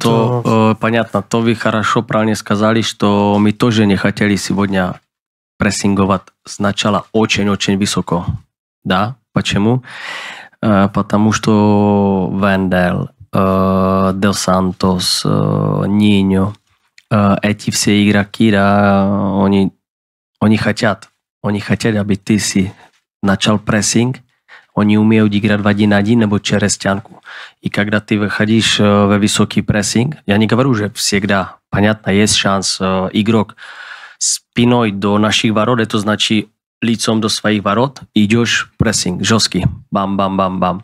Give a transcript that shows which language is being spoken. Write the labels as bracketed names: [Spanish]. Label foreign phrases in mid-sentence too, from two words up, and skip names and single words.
[Russian] Понятно, то вы хорошо, правильно сказали, что мы тоже не хотели сегодня прессинговать сначала очень-очень высоко. Да, почему? Потому что Вендел, Дел Сантос, Ниньо, эти все игроки, да, они хотят, [Czech] aby ty si [Russian] начал прессинг. Они умеют играть в 1-1 nebo через стенку. И когда ты выходишь в высокий прессинг, я не говорю, что всегда, понятно, есть шанс, игрок спиной до наших ворот, это значит лицом до своих ворот, идешь прессинг, жесткий, бам-бам-бам-бам.